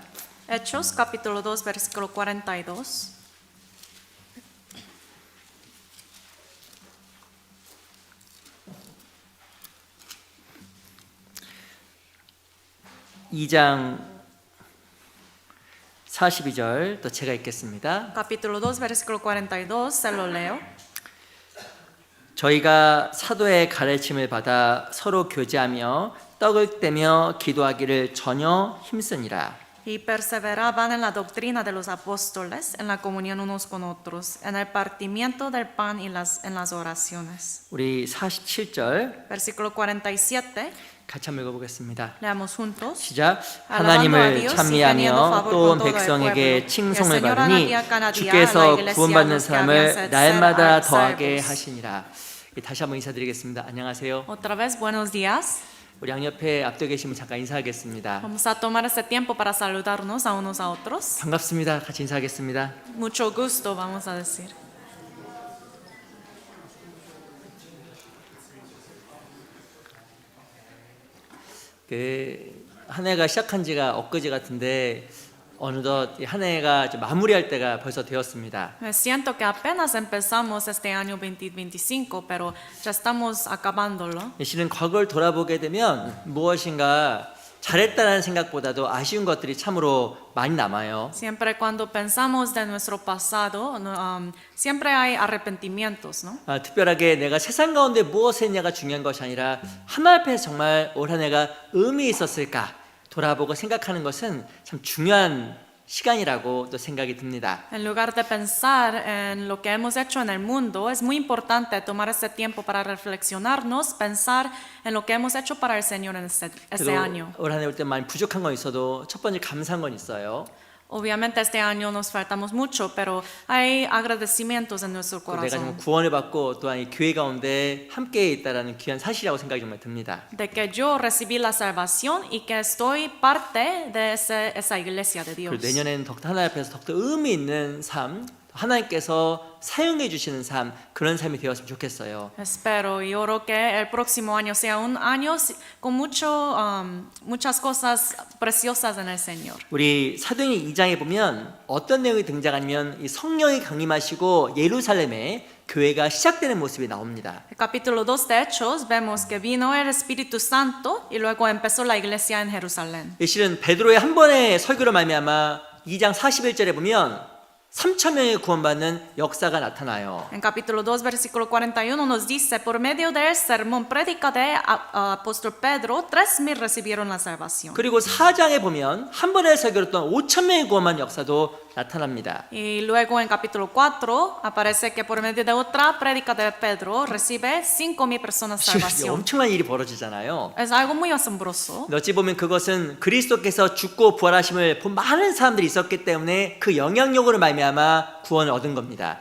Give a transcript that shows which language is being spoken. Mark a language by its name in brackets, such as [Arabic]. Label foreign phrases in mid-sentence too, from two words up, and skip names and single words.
[Spanish] Hechos capítulo 2 versículo 42. [Korean] 이 장 42절 또 제가 읽겠습니다. [Spanish] Capítulo 2 versículo 42, se lo leo. [Korean] 저희가 사도의 가르침을 받아 서로 교제하며 떡을 떼며 기도하기를 전혀 힘쓰니라. [Spanish] Y perseveraban en la doctrina de los apóstoles, en la comunión unos con otros, en el partimiento del pan y en las oraciones. [Korean] 우리 47절 [Spanish] Versículo 47, [Korean] 같이 한번 읽어보겠습니다. [Spanish] leamos juntos. [Korean] 시작. 하나님을 찬미하며 또 온 백성에게 칭송을 받으니 주께서 구원받는 사람을 날마다 더하게 하시니라. 다시 한번 인사드리겠습니다. 안녕하세요. [Spanish] Otra vez, buenos días. [Korean] 우리 양옆에 앞에 계신 분 잠깐 인사하겠습니다. [Spanish] Vamos a tomar este tiempo para saludarnos a unos a otros. [Korean] 반갑습니다. 같이 인사하겠습니다. [Spanish] Mucho gusto, vamos a decir. [Korean] 한 해가 시작한 지가 엊그제 같은데 어느덧 한 해가 이제 마무리할 때가 벌써 되었습니다. [Spanish] Me siento que apenas empezamos este año 2025, pero ya estamos acabándolo. [Korean] 실은 과거를 돌아보게 되면 무엇인가 잘했다는 생각보다도 아쉬운 것들이 참으로 많이 남아요. [Spanish] Siempre cuando pensamos de nuestro pasado, siempre hay arrepentimientos, ¿no? [Korean] 특별하게 내가 세상 가운데 무엇을 했냐가 중요한 것이 아니라 하나님 앞에서 정말 올 한 해가 의미 있었을까 돌아보고 생각하는 것은 참 중요한 시간이라고 또 생각이 듭니다. [Spanish] En lugar de pensar en lo que hemos hecho en el mundo, es muy importante tomar ese tiempo para reflexionarnos, pensar en lo que hemos hecho para el Señor en ese año. [Korean] 올 한 해 올 때 많이 부족한 건 있어도 첫 번째 감사한 건 있어요. [Spanish] Obviamente este año nos faltamos mucho, pero hay agradecimientos en nuestro [Korean] 또 내가 정말 [Spanish] corazón [Korean] 구원을 받고 또한 이 교회 가운데 함께 있다라는 귀한 사실이라고 생각이 정말 듭니다. [Spanish] de que yo recibí la salvación y que estoy parte de esa iglesia de [Korean] 그리고 [Spanish] Dios. [Korean] 내년에는 하나님 앞에서 더욱더 의미 있는 삶, 하나님께서 사용해 주시는 삶, 그런 삶이 되었으면 좋겠어요. [Spanish] Espero y oro que el próximo año sea un año con muchas cosas preciosas en el Señor. [Korean] 우리 사도행전 2장에 보면 어떤 내용이 등장하냐면 이 성령이 강림하시고 예루살렘에 교회가 시작되는 모습이 나옵니다. [Spanish] El capítulo 2 de Hechos vemos que vino el Espíritu Santo y luego empezó la iglesia en Jerusalén. [Korean] 이 실은 베드로의 한 번의 설교로 말미암아 2장 41절에 보면 3,000명이 구원받는 역사가 나타나요. [Spanish] En capítulo 2, versículo 41 nos dice, por medio del sermón prédica de apóstol Pedro, 3,000 recibieron la salvación. [Korean] 그리고 4장에 보면 한 번의 설교로 또한 5,000명이 구원받는 역사도 나타납니다. [Spanish] Y luego en capítulo 4 aparece que por medio de otra prédica de Pedro recibe 5,000 personas salvación. [Korean] 엄청난 일이 벌어지잖아요. [Spanish] Es algo muy asombroso. [Korean] 어찌 보면 그것은 그리스도께서 죽고 부활하심을 본 많은 사람들이 있었기 때문에 그 영향력으로 말미암아 구원을 얻은 겁니다.